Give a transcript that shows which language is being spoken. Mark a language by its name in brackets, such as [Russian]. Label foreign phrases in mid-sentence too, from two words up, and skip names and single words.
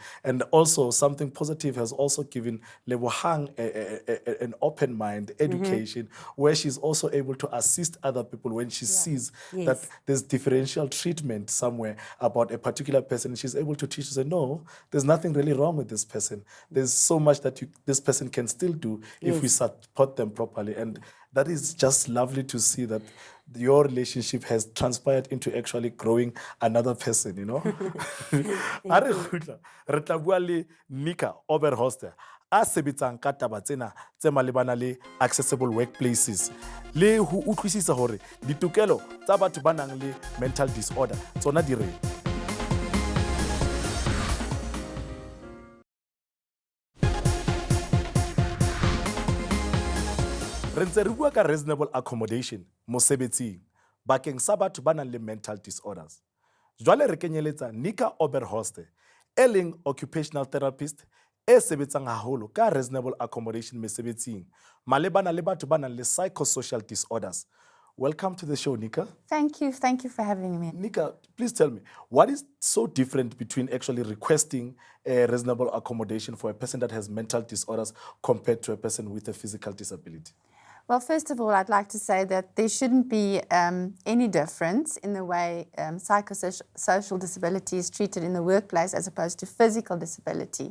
[English] And also something positive has also given Lebohang an open mind, education, where she's also able to assist other people when she sees that there's differential treatment somewhere about a particular person. She's able to teach, say, no, there's nothing really wrong with this person. There's so much that this person can still do if we support them properly. And that is just lovely to see that your relationship has transpired into actually growing another person, [Southern Sotho] A re tla bua le Nika Oberholster a sebetsang ka taba tsena tse malebana le [English] accessible workplaces, [Southern Sotho] le ho utlwisisa hore ditokelo tsa batho ba nang le [English] mental disorder [Southern Sotho] tsona di reng. Re ntse re bua ka [English] reasonable accommodation [Southern Sotho] mosebetsing bakeng sa batho ba nang le [English] mental disorders. [Southern Sotho] Jwale re kenyeletsa Nika Oberholster, e leng [English] occupational therapist [Southern Sotho] e sebetsang haholo ka [English] reasonable accommodation [Southern Sotho] mesebetsing malebana le batho ba nang le [English] psychosocial disorders. Welcome to the show, Nika. Thank you for having me. Nika, please tell me, what is so different between actually requesting a reasonable accommodation for a person that has mental disorders compared to a person with a physical disability? Well, first of all, I'd like to say that there shouldn't be any difference in the way psychosocial disability is treated in the workplace as opposed to physical disability.